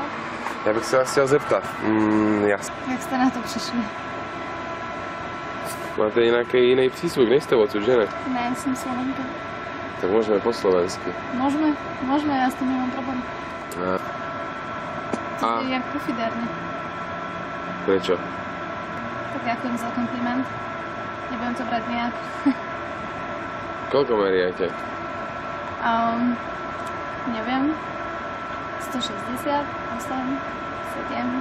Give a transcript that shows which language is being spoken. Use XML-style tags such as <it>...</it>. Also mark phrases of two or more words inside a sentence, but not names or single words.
<cs>Já bych se vás chtěl zeptat. Jasně. Jak jste na to přišli? Máte nějaký jiný přízvuk, nejste odsud, že ne? Ne, jsem Slovenka. Tak můžeme po slovensky. Můžeme, já s tím nemám problém. A Jak pofidérně.</cs> <sk>prečo? Tak ďakujem za kompliment. Nebudem to brať nejak. Koľko meriate? Neviem. 160, 8, 7.</sk>